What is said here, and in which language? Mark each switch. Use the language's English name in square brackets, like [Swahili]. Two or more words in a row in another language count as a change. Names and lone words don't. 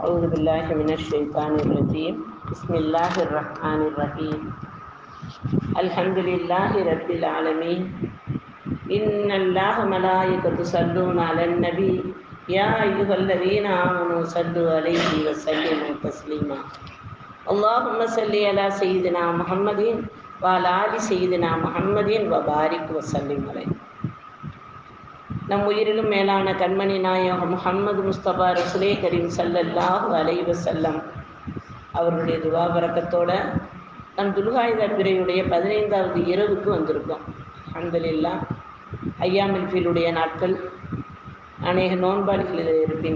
[Arabic] أعوذ بالله من الشيطان الرجيم بسم الله الرحمن الرحيم الحمد لله رب العالمين إن الله ملائكته يصلون على النبي يا أيها الذين آمنوا صلوا عليه وسلموا تسليما اللهم صل على سيدنا محمد وعلى آل سيدنا محمد وبارك وسلم عليه. [Tamil] நம் உயிரிலும் மேலான கண்மணி நாயகம் முஹம்மது முஸ்தபா [Arabic] رسول كريم صلى الله عليه وسلم [Tamil] அவர்களுடைய துவா பரக்கத்தோட நம் துல்ஹிஜ்ஜா பிறையுடைய 15வது இரவுக்கு வந்திருக்கோம். அல்ஹம்துலில்லாஹ். ஐயாமுல் ஃபீலுடைய நாட்கள், அநேக நோன்பாளிகள் இதில் இருப்பீங்க.